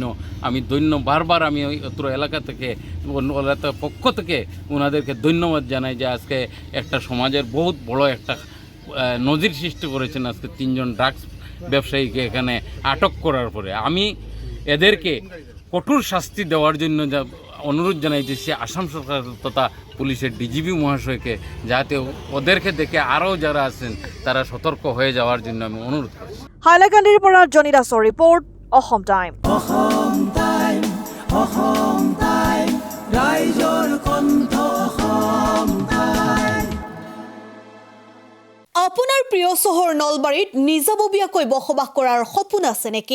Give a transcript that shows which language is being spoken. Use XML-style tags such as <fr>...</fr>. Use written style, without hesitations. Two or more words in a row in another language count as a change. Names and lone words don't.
<bn>আমি বারবার আমি অত্র এলাকা থেকে পক্ষ থেকে ওনাদেরকে ধন্যবাদ জানাই যে আজকে একটা সমাজের বহুত বড় একটা নজির সৃষ্টি করেছেন আজকে তিনজন ড্রাগস ব্যবসায়ীকে এখানে আটক করার পরে। আমি এদেরকে কঠোর শাস্তি দেওয়ার জন্য অনুরোধ জানাইতেছি আসাম সরকার তথা পুলিশের ডিজিপি মহাশয়কে, যাতে ওদেরকে দেখে আরও যারা আছেন তারা সতর্ক হয়ে যাওয়ার জন্য আমি অনুরোধ করছি।</bn> <as>হাইলাকান্দিৰ পৰা জনি দাসৰ ৰিপৰ্ট, অসম টাইম। আপোনাৰ প্ৰিয় চহৰ নলবাৰীত নিজাববীয়াকৈ বসবাস কৰাৰ সপোন আছে নেকি?</as>